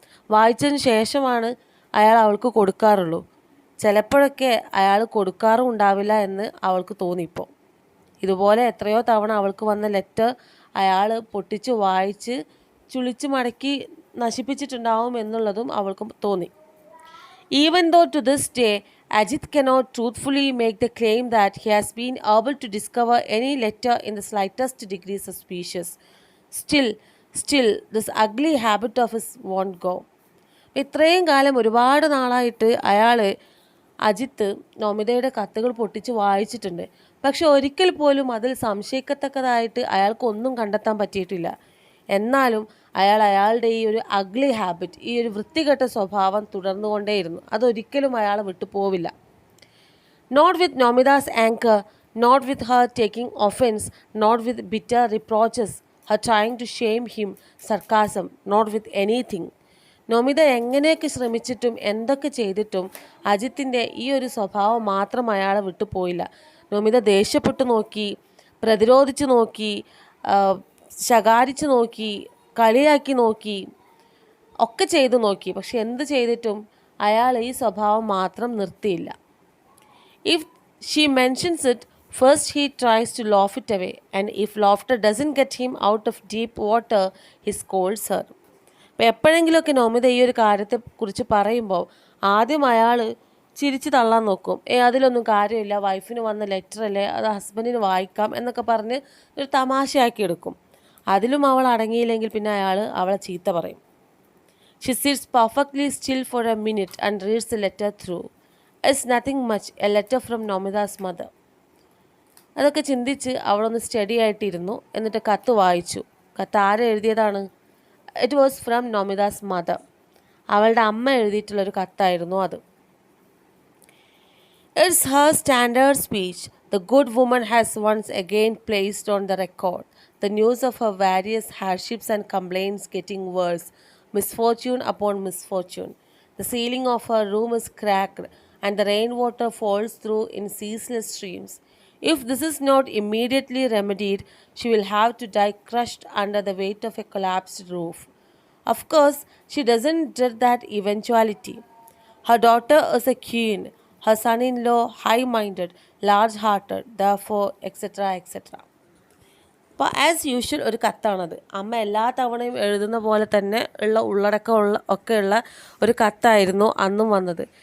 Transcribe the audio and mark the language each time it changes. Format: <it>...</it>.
<ml>വായിച്ചതിന് ശേഷമാണ് അയാൾ അവൾക്ക് കൊടുക്കാറുള്ളൂ. ചിലപ്പോഴൊക്കെ അയാൾ കൊടുക്കാറും ഉണ്ടാവില്ല എന്ന് അവൾക്ക് തോന്നിയിപ്പോൾ. ഇതുപോലെ എത്രയോ തവണ അവൾക്ക് വന്ന ലെറ്റർ അയാൾ പൊട്ടിച്ച് വായിച്ച് ചുളിച്ച് മടക്കി നശിപ്പിച്ചിട്ടുണ്ടാവും എന്നുള്ളതും അവൾക്ക് തോന്നി.</ml> <en>Even though to this day Ajit cannot truthfully make the claim that he has been able to discover any letter in the slightest degree suspicious, still still this ugly habit of his won't go.</en> <ml>ഇത്രയും കാലം ഒരുപാട് നാളായിട്ട് അജിത്ത് നമിതയുടെ കത്തുകൾ പൊട്ടിച്ച് വായിച്ചിട്ടുണ്ട്. പക്ഷെ ഒരിക്കൽ പോലും അതിൽ സംശയിക്കത്തക്കതായിട്ട് അയാൾക്കൊന്നും കണ്ടെത്താൻ പറ്റിയിട്ടില്ല. എന്നാലും അയാളുടെ ഈ ഒരു അഗ്ലി ഹാബിറ്റ്, ഈ ഒരു വൃത്തികെട്ട സ്വഭാവം തുടർന്നുകൊണ്ടേയിരുന്നു. അതൊരിക്കലും അയാളെ വിട്ടു പോവില്ല.</ml> <en>Not with Nomita's anger, not with her taking offence, not with bitter reproaches, her trying to shame him, sarcasm, not with anything.</en> <ml>Namitha എങ്ങനെയൊക്കെ ശ്രമിച്ചിട്ടും എന്തൊക്കെ ചെയ്തിട്ടും അജിത്തിൻ്റെ ഈ ഒരു സ്വഭാവം മാത്രം അയാളെ വിട്ടു പോയില്ല. നമിത ദേഷ്യപ്പെട്ടു നോക്കി, പ്രതിരോധിച്ചു നോക്കി, ശകാരിച്ചു നോക്കി, കളിയാക്കി നോക്കി, ഒക്കെ ചെയ്തു നോക്കി. പക്ഷെ എന്ത് ചെയ്തിട്ടും അയാൾ ഈ സ്വഭാവം മാത്രം നിർത്തിയില്ല.</ml> <en>If she mentions it, first he tries to laugh it away, and if laughter doesn't get him out of deep water, he scolds her.</en> <ml>അപ്പോൾ എപ്പോഴെങ്കിലുമൊക്കെ നമിത ഈ ഒരു കാര്യത്തെക്കുറിച്ച് പറയുമ്പോൾ ആദ്യം അയാൾ ചിരിച്ച് തള്ളാൻ നോക്കും. അതിലൊന്നും കാര്യമില്ല, വൈഫിന് വന്ന ലെറ്റർ അല്ലേ, അത് ഹസ്ബൻഡിന് വായിക്കാം എന്നൊക്കെ പറഞ്ഞ് ഒരു തമാശയാക്കി എടുക്കും. അതിലും അവൾ അടങ്ങിയില്ലെങ്കിൽ പിന്നെ അയാൾ അവളെ ചീത്ത പറയും.</ml> <en>She sits perfectly still for a minute and reads the letter through. It's nothing much, a letter from Nomida's mother.</en> <ml>അതൊക്കെ ചിന്തിച്ച് അവളൊന്ന് സ്റ്റഡി ആയിട്ടിരുന്നു. എന്നിട്ട് കത്ത് വായിച്ചു. കത്ത് ആരെ എഴുതിയതാണ്?</ml> <en>It was from Nomita's mother.</en> <ml>അവളുടെ അമ്മ എഴുതിയിട്ടുള്ളൊരു കത്തായിരുന്നു അത്.</ml> <en>It's her standard speech. The good woman has once again placed on the record the news of her various hardships and complaints getting worse, misfortune upon misfortune. The ceiling of her room is cracked, and the rainwater falls through in ceaseless streams. If this is not immediately remedied, she will have to die crushed under the weight of a collapsed roof. Of course, she doesn't dread that eventuality. Her daughter is a queen, her son-in-law high-minded, large-hearted, therefore, etc., etc.</en> <ml>അപ്പോൾ</ml> <en>as usual</en> <ml>ഒരു കത്താണത്. അമ്മ എല്ലാ തവണയും എഴുതുന്ന പോലെ തന്നെ ഒക്കെയുള്ള ഒരു കത്തായിരുന്നു അന്നും വന്നത്.</ml>